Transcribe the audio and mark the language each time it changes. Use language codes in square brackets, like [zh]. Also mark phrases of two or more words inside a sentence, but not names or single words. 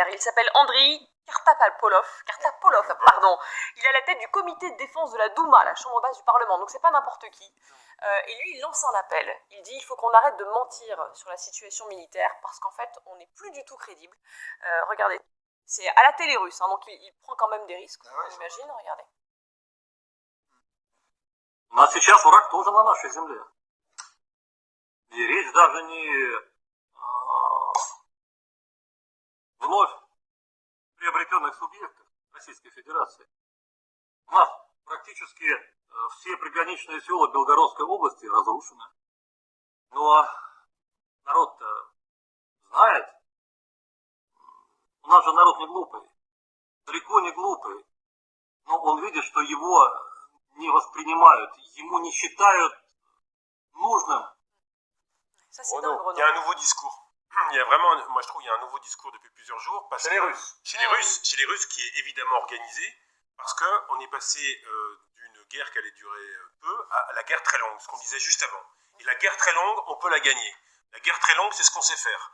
[fr] Il s'appelle Andriy Kartapolov, il est à la tête du comité de défense de la Douma, la chambre basse du Parlement, donc c'est pas n'importe qui. Et lui, il lance un appel. Il dit il faut qu'on arrête de mentir sur la situation militaire, parce qu'en fait, on n'est plus du tout crédible. Regardez, c'est à la télé russe, donc il prend quand même des risques, on imagine, regardez. [ru] У нас сейчас враг тоже на нашей земле. И речь даже не вновь приобретенных субъектов Российской Федерации. У нас практически все приграничные села Белгородской области разрушены. Ну а народ-то знает. У нас же народ не глупый. Далеко не глупый. Но он видит, что его не воспринимают, ему не считают нужным. [fr] Ça, c'est dingue, il y a un nouveau discours. Il y a vraiment, moi je trouve, il y a un nouveau discours depuis plusieurs jours. Chez les Russes. Chez les Russes, qui est évidemment organisé, parce qu'on est passé d'une guerre qui allait durer peu à la guerre très longue, ce qu'on disait juste avant. Et la guerre très longue, on peut la gagner. La guerre très longue, c'est ce qu'on sait faire.